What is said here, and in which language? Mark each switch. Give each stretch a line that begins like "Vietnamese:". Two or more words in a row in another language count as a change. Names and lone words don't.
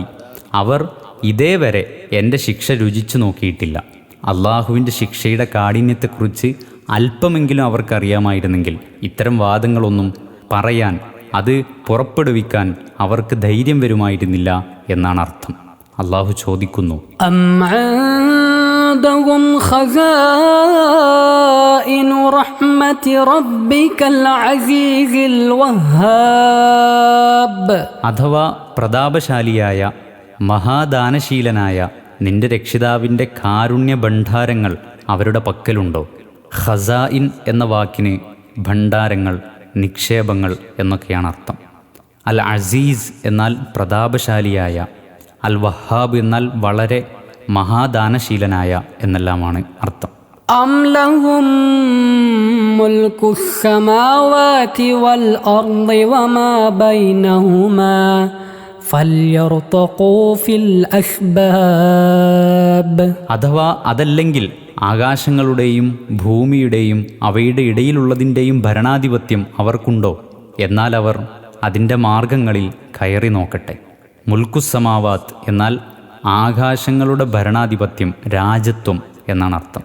Malayalam: അവർ ഇതേവരെ എൻ്റെ ശിക്ഷ രുചിച്ചു നോക്കിയിട്ടില്ല. അള്ളാഹുവിൻ്റെ ശിക്ഷയുടെ കാഠിന്യത്തെക്കുറിച്ച് അല്പമെങ്കിലും അവർക്കറിയാമായിരുന്നെങ്കിൽ ഇത്തരം വാദങ്ങളൊന്നും പറയാൻ, അത് പുറപ്പെടുവിക്കാൻ അവർക്ക് ധൈര്യം വരുമായിരുന്നില്ല എന്നാണ് അർത്ഥം. അള്ളാഹു ചോദിക്കുന്നു,
Arabic: عندهم خزائن رحمة ربك العزيز الوهاب.
Malayalam: അഥവാ പ്രതാപശാലിയായ മഹാദാനശീലനായ നിന്റെ രക്ഷിതാവിൻ്റെ കാരുണ്യ ഭണ്ഡാരങ്ങൾ അവരുടെ പക്കലുണ്ടോ? ഖസായിൻ എന്ന വാക്കിന് ഭണ്ഡാരങ്ങൾ, നിക്ഷേപങ്ങൾ എന്നൊക്കെയാണ് അർത്ഥം. അൽ അസീസ് എന്നാൽ പ്രതാപശാലിയായ, അൽ വഹാബ് എന്നാൽ വളരെ മഹാദാനശീലനായ എന്നെല്ലാമാണ് അർത്ഥം.
Arabic: أم لهم ملك السماوات والأرض وما بينهما فليرتقوا في الأسباب.
Malayalam: അഥവാ അതല്ലെങ്കിൽ ആകാശങ്ങളുടെയും ഭൂമിയുടെയും അവയുടെ ഇടയിലുള്ളതിൻ്റെയും ഭരണാധിപത്യം അവർക്കുണ്ടോ? എന്നാൽ അവർ അതിൻ്റെ മാർഗങ്ങളിൽ കയറി നോക്കട്ടെ. മുൽക്കുസമാവാത്ത് എന്നാൽ ആകാശങ്ങളുടെ ഭരണാധിപത്യം, രാജത്വം എന്നാണ് അർത്ഥം.